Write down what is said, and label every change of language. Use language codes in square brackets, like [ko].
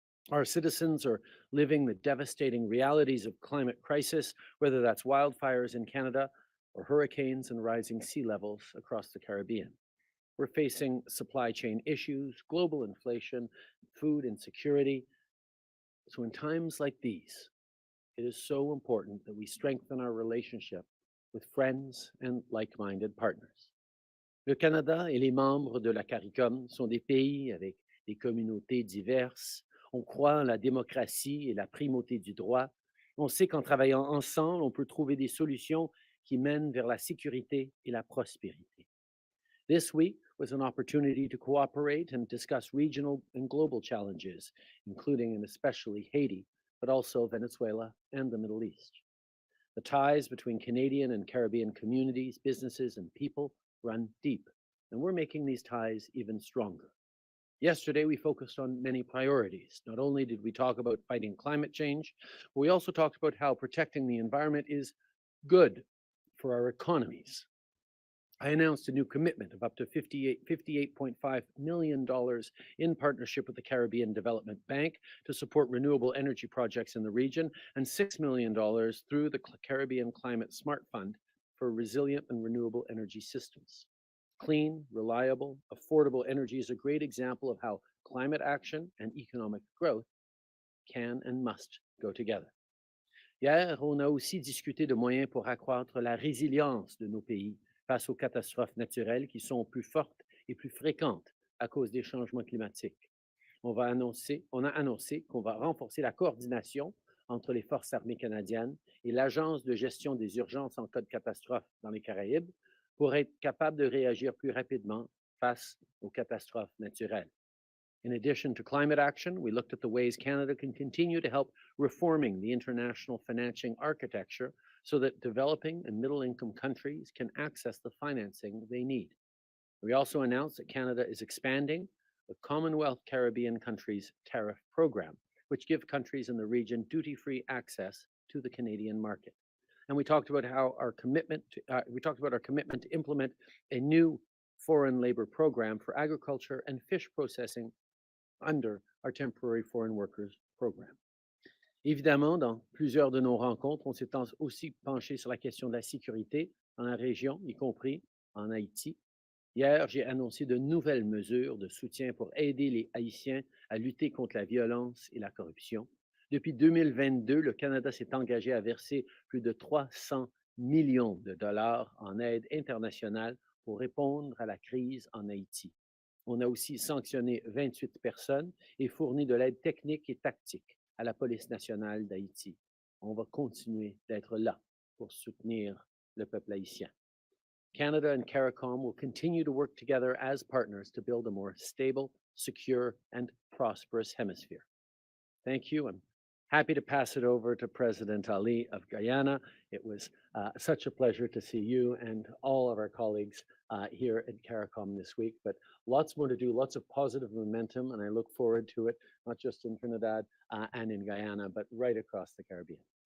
[en] Our citizens are living the devastating realities of climate crisis, whether that's wildfires in Canada or hurricanes and rising sea levels across the Caribbean. We're facing supply chain issues, global inflation, food insecurity. So in times like these, it is so important that we strengthen our relationship with friends and like-minded partners. [fr] Le Canada et les membres de la CARICOM sont des pays avec des communautés diverses. On croit en la démocratie et la primauté du droit. On sait qu'en travaillant ensemble, on peut trouver des solutions qui mènent vers la sécurité et la prospérité. [en] This week was an opportunity to cooperate and discuss regional and global challenges, including and especially Haiti, but also Venezuela and the Middle East. The ties between Canadian and Caribbean communities, businesses, and people run deep, and we're making these ties even stronger. Yesterday, we focused on many priorities. Not only did we talk about fighting climate change, but we also talked about how protecting the environment is good for our economies. I announced a new commitment of up to $58.5 million in partnership with the Caribbean Development Bank to support renewable energy projects in the region, and $6 million through the Caribbean Climate Smart Fund for resilient and renewable energy systems. Clean, reliable, affordable energy is a great example of how climate action and economic growth can and must go together. [fr] Hier, on a aussi discuté de moyens pour accroître la résilience de nos pays face aux catastrophes naturelles qui sont plus fortes et plus fréquentes à cause des changements climatiques. On a annoncé qu'on va renforcer la coordination entre les forces armées canadiennes et l'Agence de gestion des urgences en cas de catastrophe dans les Caraïbes pour être capable de réagir plus rapidement face aux catastrophes naturelles. [en] In addition to climate action, we looked at the ways Canada can continue to help reforming the international financing architecture so that developing and middle-income countries can access the financing they need. We also announced that Canada is expanding the Commonwealth Caribbean countries tariff program, which gives countries in the region duty-free access to the Canadian market. And we talked about our commitment to implement a new foreign labor program for agriculture and fish processing under our temporary foreign workers program. [fr] Évidemment, dans plusieurs de nos rencontres, on s'est aussi penché sur la question de la sécurité dans la région, y compris en Haïti. Hier, j'ai annoncé de nouvelles mesures de soutien pour aider les Haïtiens à lutter contre la violence et la corruption. Depuis 2022, le Canada s'est engagé à verser plus de 300 millions de dollars en aide internationale pour répondre à la crise en Haïti. On a aussi sanctionné 28 personnes et fourni de l'aide technique et tactique à la police nationale d'Haïti. on va continuer d'être là pour soutenir le peuple haïtien. [en] Canada and CARICOM will continue to work together as partners to build a more stable, secure, and prosperous hemisphere. Thank you. I'm happy to pass it over to President Ali of Guyana. It was such a pleasure to see you and all of our colleagues here at CARICOM this week, but lots more to do, lots of positive momentum, and I look forward to it, not just in Trinidad and in Guyana, but right across the Caribbean.